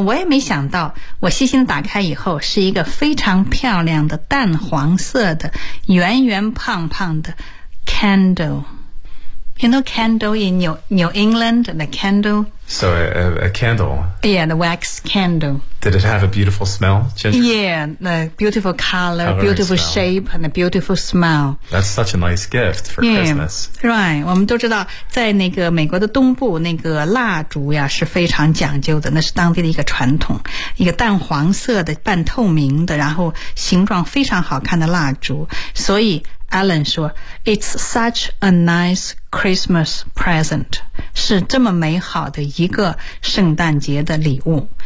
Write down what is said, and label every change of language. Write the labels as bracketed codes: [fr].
[zh] 我也没想到，我细心打开以后，是一个非常漂亮的淡黄色的圆圆胖胖的 candle。 [en] You know candle in New England, the candle? So a candle. Yeah, the wax candle. Did it have a beautiful smell? Yeah, the beautiful color, beautiful shape, and a beautiful smell. That's such a nice gift for Christmas. [zh] Right, 我们都知道在那个美国的东部那个蜡烛呀是非常讲究的，那是当地的一个传统，一个淡黄色的半透明的，然后形状非常好看的蜡烛。所以Alan 说 [en] It's such a nice Christmas present， [zh] 是这么美好的一个圣诞节的礼物。